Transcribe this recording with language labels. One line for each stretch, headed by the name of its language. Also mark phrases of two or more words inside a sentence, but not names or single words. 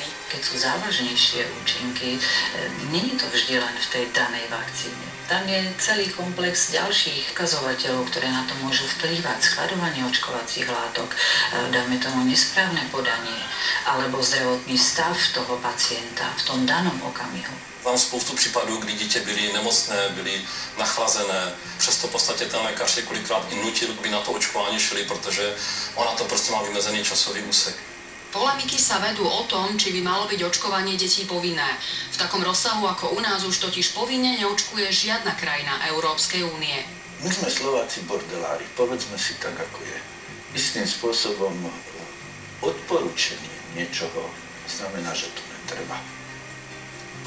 Slovak: Keď sú závažnejšie účinky, nie je to vždy len v tej danej vakcíne. Tam je celý komplex ďalších ukazovateľov, ktoré na to môžu vplývať. Skladovanie očkovacích látok, dáme tomu nesprávne podanie, alebo zdravotný stav toho pacienta v tom danom okamihu.
Czech: Mám spoustu případů, kdy dítě byly nemocné, byly nachlazené. Přesto v podstatě ten lékař je kolikrát i nutil, aby na to očkování šli, protože ona to prostě má vymezený časový úsek.
Slovak: Polemiky sa vedú o tom, či by malo byť očkovanie detí povinné. V takom rozsahu ako u nás už totiž povinne neočkuje žiadna krajina Európskej únie. My sme Slováci bordelári, povedzme si tak, ako je. Istým spôsobom odporúčenie niečoho znamená, že to netreba.